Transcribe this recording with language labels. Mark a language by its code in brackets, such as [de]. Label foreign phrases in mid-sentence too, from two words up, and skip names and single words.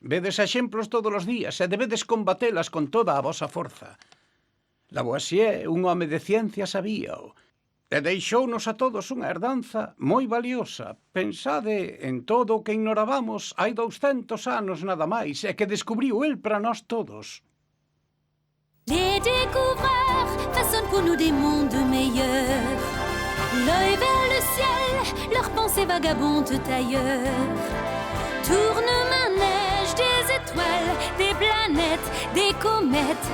[gl] Vedes exemplos todos os días e debedes combatelas con toda a vosa forza. Lavoisier, un home de ciencia, sabíao. E deixounos a todos unha herdanza moi valiosa. Pensade en todo o que ignorábamos hai 200 anos nada máis e que descubriu el para nós todos. [fr] Les découvreurs façonnent pour nous des mondes meilleurs. L'œil vers le ciel, leurs pensées vagabondent ailleurs. Tourne-manège des étoiles, des planètes, des comètes.